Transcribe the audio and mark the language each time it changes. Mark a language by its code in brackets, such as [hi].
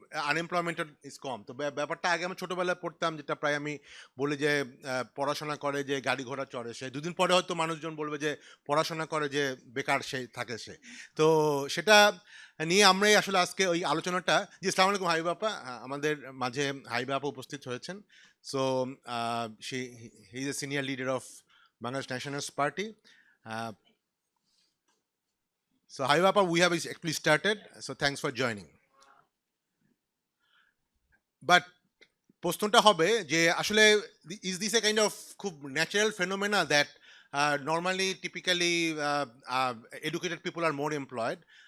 [en] Unemployment is কম। [bn] তো ব্যাপারটা আগে আমি ছোটবেলায় পড়তাম, যেটা প্রায় আমি বলি যে পড়াশোনা করে যে গাড়ি ঘোড়া চড়ে সে, দুদিন পরে হয়তো মানুষজন বলবে যে পড়াশোনা করে যে বেকার সে থাকে সে। তো সেটা নিয়ে আমরাই আসলে আজকে ওই আলোচনাটা, জি আসসালামু আলাইকুম হাবিব আপা, আমাদের মাঝে হাবিব আপা উপস্থিত হয়েছেন। [en] So he is a senior leader of Bangladesh Nationalist Party. So Habiba Appa, we have actually started, so thanks for joining. But [bn] প্রশ্নটা হবে যে আসলে [en] Is this a kind of খুব natural phenomena that normally typically educated people are more employed?